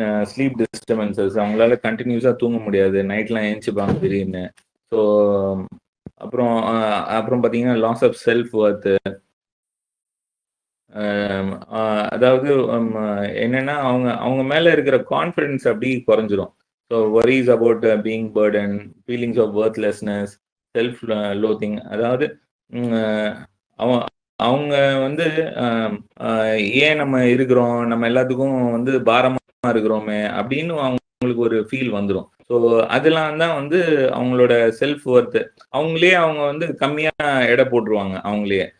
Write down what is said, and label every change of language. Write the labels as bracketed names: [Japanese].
[Tamil] Sleep disturbances, அவங்களால கண்டினியூஸாக தூங்க முடியாது, நைட்லாம் ஏஞ்சிப்பாங்க திடீர்னு. ஸோ அப்புறம் பார்த்தீங்கன்னா [English] Loss of self worth. [Tamil] அதாவது என்னன்னா அவங்க மேல இருக்கிற கான்ஃபிடன்ஸ் அப்படி குறைஞ்சிரும். [English] So worries about being burden, feelings of worthlessness, self loathing. [Tamil] அதாவது அவங்க வந்து ஏன் நம்ம இருக்கிறோம், நம்ம எல்லாத்துக்கும் வந்து பாரமா இருக்கிறோமே அப்படின்னு அவங்களுக்கு ஒரு ஃபீல் வந்துடும். ஸோ அதெல்லாம் தான் வந்து அவங்களோட செல்ஃப் ஒர்த். அவங்க வந்து கம்மியா எடை போட்டுருவாங்க அவங்களே.